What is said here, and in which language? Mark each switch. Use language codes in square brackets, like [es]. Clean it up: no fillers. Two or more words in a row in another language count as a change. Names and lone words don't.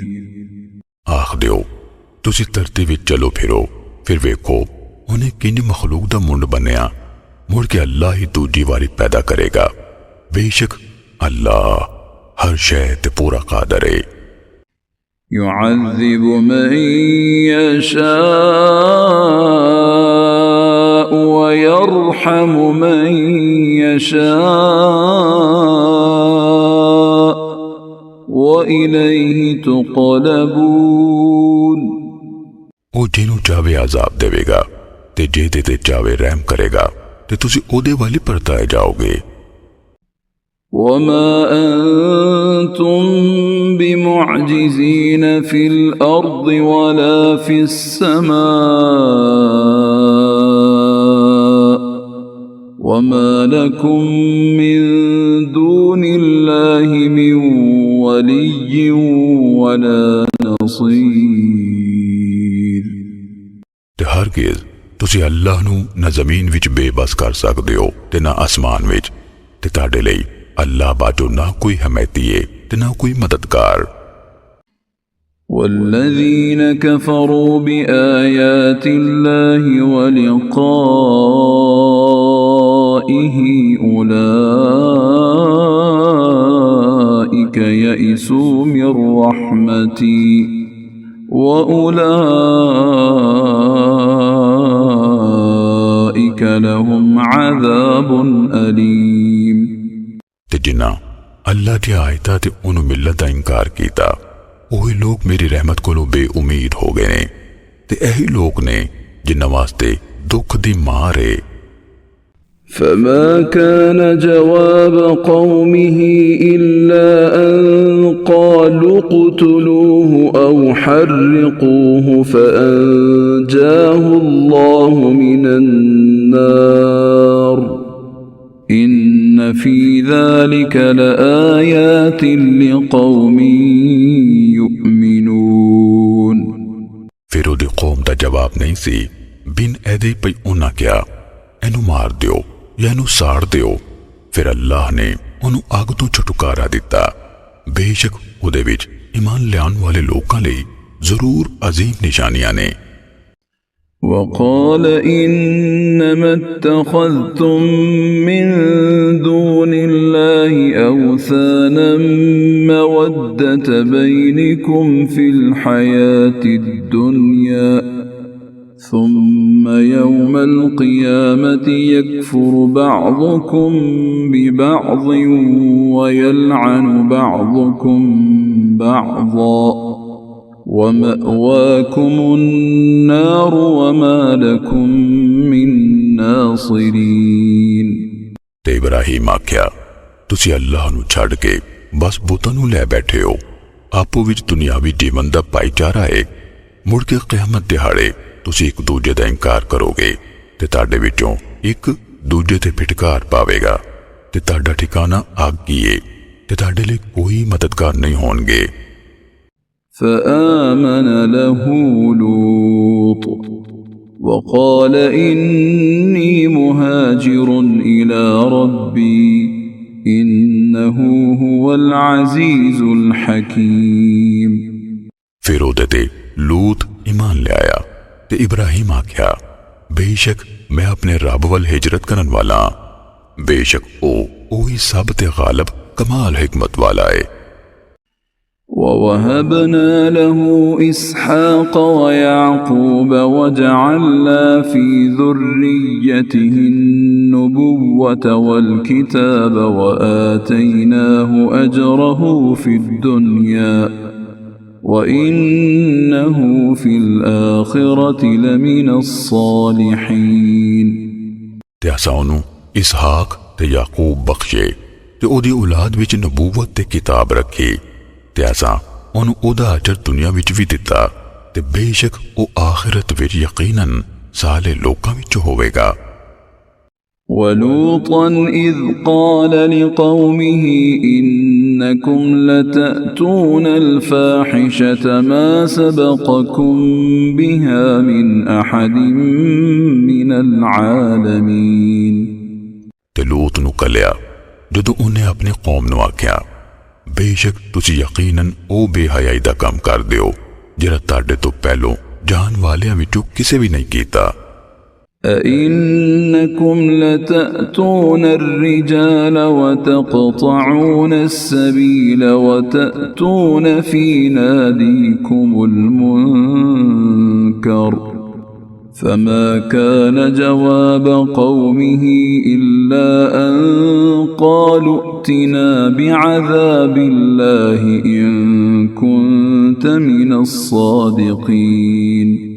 [pa] ਆਖ ਦਿਓ ਤੁਸੀ ਧਰਤੀ ਵਿਚ ਚਲੋ ਫਿਰੋ, ਫਿਰ ਵੇਖੋ ਉਨ੍ਹੇਂ ਕਿੰਜ ਮਖਲੂਕ ਦਾ ਮੁੰਡ ਬਣਿਆ, ਮੁੜ ਕੇ ਅੱਲਾਹ ਹੀ ਦੂਜੀ ਵਾਰੀ ਪੈਦਾ ਕਰੇਗਾ, ਬੇਸ਼ਕ ਅੱਲਾਹ ਹਰ ਸ਼ੈ ਤੇ ਪੂਰਾ ਕਾਦਰ ਹੈ। [ar] يعذب من يشاء ويرحم من يشاء وإليه تقلبون. [pa] ਉਹ ਜਿਨ੍ਹੂੰ ਚਾਹੇ ਅਜ਼ਾਬ ਦੇਵੇਗਾ ਤੇ ਜਿਹਦੇ ਤੇ ਚਾਹੇ ਰਹਿਮ ਕਰੇਗਾ ਤੇ ਤੁਸੀ ਓਹਦੇ ਵੱਲ ਪਰਤਾਏ ਜਾਓਗੇ। [ar] وما أنتم بمعجزين في الأرض ولا في السماء وما لكم من دون الله من ولي ولا نصير. [pa] ਤੇ ਹਰਗਿਜ਼ ਤੁਸੀ ਅੱਲਾਹ ਨੂੰ ਨਾ ਜ਼ਮੀਨ ਵਿਚ ਬੇਬਸ ਕਰ ਸਕਦੇ ਹੋ ਤੇ ਨਾ ਆਸਮਾਨ ਵਿਚ, ਤੇ ਤੁਹਾਡੇ ਲਈ ਅੱਲਾਹ ਬਾਜੋਂ ਨਾ ਕੋਈ ਹਮਾਇਤੀ ਹੈ ਤੇ ਨਾ ਕੋਈ ਮਦਦਗਾਰ। [ar] والذين كفروا بآيات الله ولقائه أولئك يئسوا من رحمتي وأولئك لهم عذاب أليم. [pa] ਤੇ ਜਿਨ੍ਹਾਂ ਅੱਲਾਹ ਦੀ ਆਇਤਾਂ ਤੇ ਉਹਨੂੰ ਮਿਲਤ ਦਾ ਇਨਕਾਰ ਕੀਤਾ, ਓਹੀ ਲੋਗ ਮੇਰੀ ਰਹਿਮਤ ਕੋਲੋਂ ਬੇਉਮੀਦ ਹੋ ਗਏ ਨੇ, ਤੇ ਇਹੀ ਲੋਗ ਨੇ ਜਿਨ੍ਹਾਂ ਵਾਸਤੇ ਦੁੱਖ ਦੀ ਮਾਰ ਹੈ। [ar] فما كان جواب قومه إلا أن قالوا اقتلوه أو حرقوه فأنجاه الله من النار إن في ذلك لآيات لقوم يؤمنون। [pa] ਫਿਰ ਓਹਦੀ ਕੌਮ ਦਾ ਜਵਾਬ ਨਹੀਂ ਸੀ, ਬਿਨ ਏਹਦੇ ਪਈ ਉਨ੍ਹਾਂ ਕਿਹਾ ਏਹਨੂੰ ਮਾਰ ਦਿਓ ਯਾ ਏਹਨੂੰ ਸਾੜ ਦਿਓ। ਫਿਰ ਅੱਲਾਹ ਨੇ ਉਹਨੂੰ ਅੱਗ ਤੋਂ ਛੁਟਕਾਰਾ ਦਿੱਤਾ, ਬੇਸ਼ਕ ਉਹਦੇ ਵਿਚ ਈਮਾਨ ਲਿਆਣ ਵਾਲੇ ਲੋਕਾਂ ਲਈ ਜ਼ਰੂਰ ਅਜ਼ੀਮ ਨਿਸ਼ਾਨੀਆਂ ਨੇ। [ar] وقال إنما اتخذتم من دون الله أوثانا مودة بينكم في الحياة الدنيا ثم يوم القيامة يكفر بعضكم ببعض ويلعن بعضكم بعضا ومأواكم النار وما لكم من नासिरीन। [pa] ਤੇ ਇਬਰਾਹਿਮ ਆਖਿਆ, ਤੁਸੀ ਅੱਲਾਹ ਨੂੰ ਛੱਡ ਕੇ ਬਸ ਬੁਤਾਂ ਨੂੰ ਲੈ ਬੈਠੇ ਹੋ। ਆਪੋ ਵਿਚ ਦੁਨਿਆਵੀ ਜੀਵਨ ਦਾ ਭਾਈਚਾਰਾ ਹੈ, ਮੁੜ ਕੇ ਕਿਆਮਤ ਦਿਹਾੜੇ ਤੁਸੀ ਇਕ ਦੂਜੇ ਦਾ ਇਨਕਾਰ ਕਰੋਗੇ ਤੇ ਤੁਹਾਡੇ ਵਿਚੋਂ ਇਕ ਦੂਜੇ ਤੇ ਫਿਟਕਾਰ ਪਾਵੇਗਾ ਤੇ ਤੁਹਾਡਾ ਠਿਕਾਣਾ ਅੱਗ ਹੀ ਹੈ ਤੇ ਤੁਹਾਡੇ ਲਈ ਕੋਈ ਮਦਦਗਾਰ ਨਹੀਂ ਹੋਣਗੇ। [ar] فآمن له لوط وقال إني مهاجر إلى ربي إنه هو العزيز الحكيم। [pa] ਫਿਰ ਓਹਦੇ ਤੇ ਲੂਤ ਈਮਾਨ ਲੈ ਆਇਆ ਤੇ ਇਬਰਾਹਿਮ ਆਖਿਆ, ਬੇਸ਼ਕ ਮੈਂ ਆਪਣੇ ਰੱਬ ਵੱਲ ਹਿਜਰਤ ਕਰਨ ਵਾਲਾ, ਬੇਸ਼ਕ ਓਹ ਹੀ ਸਭ ਤੇ ਗ਼ਾਲਿਬ ਕਮਾਲ ਹਿਕਮਤ ਵਾਲਾ ਹੈ। [ar] ووهبنا له إسحاق ويعقوب وجعلنا في ذريته النبوة والكتاب وآتيناه أجره في الدنيا وإنه في الآخرة لمن الصالحين [pa] ਤੇ ਅਸਾਂ ਉਹਨੂੰ ਇਸਹਾਕ ਤੇ ਯਾਕੂਬ ਬਖਸ਼ੇ ਤੇ ਉਹਦੀ ਔਲਾਦ ਵਿੱਚ ਨਬੂਵਤ ਤੇ ਕਿਤਾਬ ਰੱਖੀ ਤੇ ਅਸਾਂ ਉਹਨੂੰ ਉਹਦਾ ਅਜਰ ਦੁਨੀਆ ਵਿੱਚ ਵੀ ਦਿੱਤਾ ਤੇ ਬੇਸ਼ੱਕ ਉਹ ਆਖਿਰਤ ਵਿੱਚ ਯਕੀਨਨ ਸਾਲੇ ਲੋਕਾਂ ਵਿੱਚ ਹੋਵੇਗਾ [ar] ولوطا إذ قال لقومه إنكم لتأتون الفاحشة ما سبقكم بها من أحد من العالمين [pa] ਤੇ ਲੂਤ ਨੂੰ ਕਲਿਆ ਜਦੋਂ ਉਹਨੇ ਆਪਣੀ ਕੌਮ ਨੂੰ ਆਖਿਆ ਬੇਸ਼ੱਕ ਤੁਸੀਂ ਯਕੀਨਨ ਉਹ ਬੇਹਯਾਈ ਦਾ ਕੰਮ ਕਰਦੇ ਹੋ ਜਿਹੜਾ ਤੁਹਾਡੇ ਤੋਂ ਪਹਿਲੋਂ ਜਾਣ ਵਾਲਿਆਂ ਵਿੱਚੋਂ ਕਿਸੇ ਵੀ ਨਹੀਂ ਕੀਤਾ [ar] أئنكم لتأتون الرجال وتقطعون السبيل وتأتون في ناديكم المنكر فما كان جواب قومه إلا أن قالوا ائتنا بعذاب الله إن كنت من الصادقين